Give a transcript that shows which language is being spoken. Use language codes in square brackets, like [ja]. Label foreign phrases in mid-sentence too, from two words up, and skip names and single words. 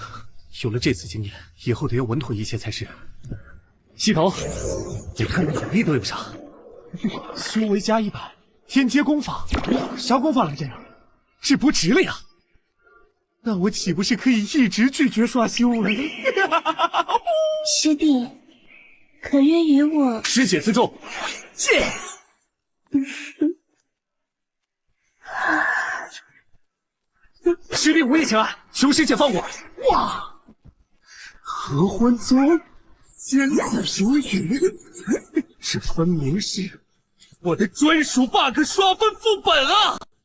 [zh] 有了這次經驗，以後得要穩妥一些才是。系統，你看你眼力都有啥？修為加100，天階功法，啥功法來着呀？這不值了呀！那我豈不是可以一直拒絕刷修為？師弟，可約與我？師姐自重，謝。師弟無意請安，求師姐放過。哇！合歡宗仙子如雨，這分明是我的專屬 bug 刷分副本啊！